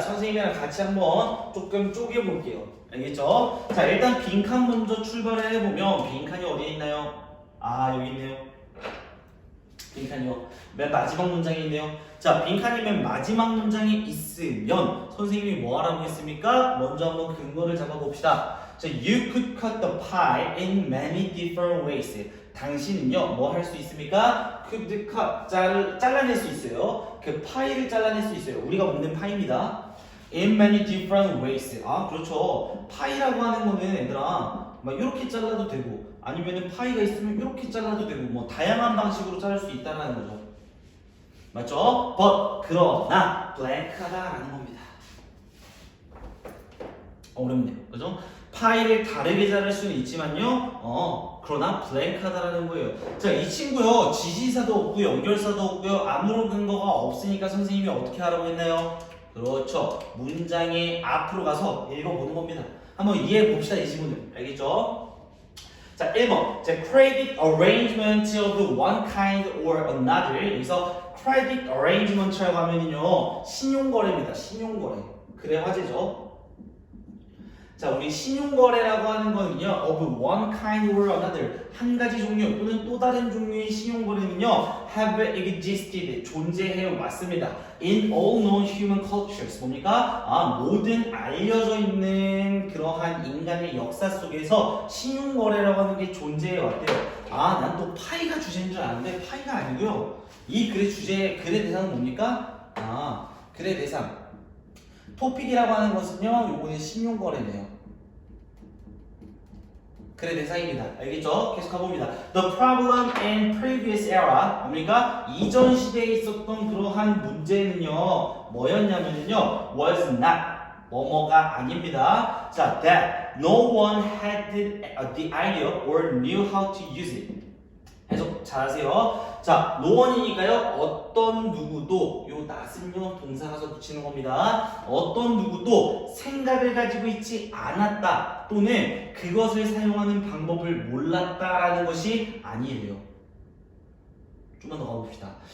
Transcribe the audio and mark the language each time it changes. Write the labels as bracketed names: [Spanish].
[Korean] 선생님이랑 같이 한번 조금 쪼개볼게요. 알겠죠? 자, 일단 빈칸 먼저 출발을 해보면 빈칸이 어디에 있나요? 여기 있네요. 빈칸이요. 맨 마지막 문장에 있네요. 자, 빈칸이 맨 마지막 문장에 있으면 선생님이 뭐 하라고 했습니까? 먼저 한번 근거를 잡아봅시다. [English] 자, you could cut the pie in many different ways. [Korean] 당신은요, 뭐 할 수 있습니까? [English] could cut, [Korean] 잘라낼 수 있어요. 그 파이를 잘라낼 수 있어요. 우리가 먹는 파이입니다. [English] in many different ways. [Korean] 그렇죠. 파이라고 하는 거는 얘들아, 막 이렇게 잘라도 되고, 아니면은 파이가 있으면 이렇게 잘라도 되고, 다양한 방식으로 자를 수 있다는 거죠. 맞죠? but, 그러나, blank하다라는 겁니다. 어렵네요. 그죠? 파이를 다르게 자를 수는 있지만요, 그러나 블랭크하다라는 거예요. 자, 이 친구요, 지시사도 없고 연결사도 없고요, 아무런 근거가 없으니까 선생님이 어떻게 하라고 했나요? 그렇죠. 문장의 앞으로 가서 읽어보는 겁니다. 한번 이해해 봅시다, 이 지문을. 알겠죠? 자, 1번. [English] 자, credit arrangement of one kind or another. [Korean] 여기서 [English] credit arrangement [Korean] 라고 하면은요, 신용거래입니다. 신용거래. 그래 화제죠. 자, 우리 신용거래라고 하는 거는요, [English] of one kind or another, [Korean] 한 가지 종류 또는 또 다른 종류의 신용거래는요, [English] have existed, [Korean] 존재해 왔습니다. [English] In all known human cultures, [Korean] 뭡니까? 모든 알려져 있는 그러한 인간의 역사 속에서 신용거래라고 하는 게 존재해 왔대요. 난 또 파이가 주제인 줄 아는데 파이가 아니고요. 이 글의 대상은 뭡니까? 글의 대상. 토픽이라고 하는 것은요, 요거는 신용거래네요. 글의 대상입니다. 알겠죠? 계속 가봅니다. [English] The problem in previous era, [Korean] 뭡니까? 이전 시대에 있었던 그러한 문제는요, 뭐였냐면요, [English] was not, [Korean] 뭐뭐가 아닙니다. [English] 자, that no one had the idea or knew how to use it. [Korean] 해석 잘하세요. 자, 노원이니까요. 어떤 누구도 요 not은요 동사 가서 붙이는 겁니다. 어떤 누구도 생각을 가지고 있지 않았다 또는 그것을 사용하는 방법을 몰랐다라는 것이 아니에요. 좀만 더 가봅시다.